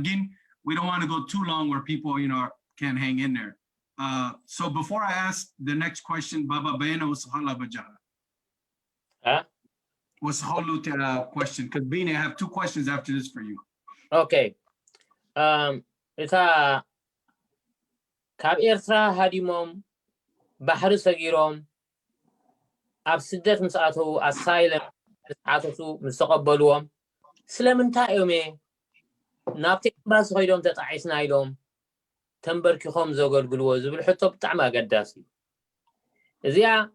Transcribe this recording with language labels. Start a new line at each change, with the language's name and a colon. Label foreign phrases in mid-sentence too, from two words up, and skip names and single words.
English: Again, we don't want to go too long where people, can't hang in there. So before I ask the next question, Baba Bayana was What's the question? Because Bina, I have two questions after this for you. Okay. It's a
Tigrinya: ካብ ኤርትራ ሃዲሞም ባሕሪ ሰጊሮም ኣብ ስደት ምስ ኣተው ኣሳይለም ዓተቱ ምስ ተቐበልዎም ስለምንታይ እዮም ናብቲ ኤምባሲ ኸይዶም ተጣዒስና ኢሎም ተንበርኪኾም ዘገልግልዎ ዝብል ሕቶ ብጣዕሚ ኣገዳሲ እዚኣ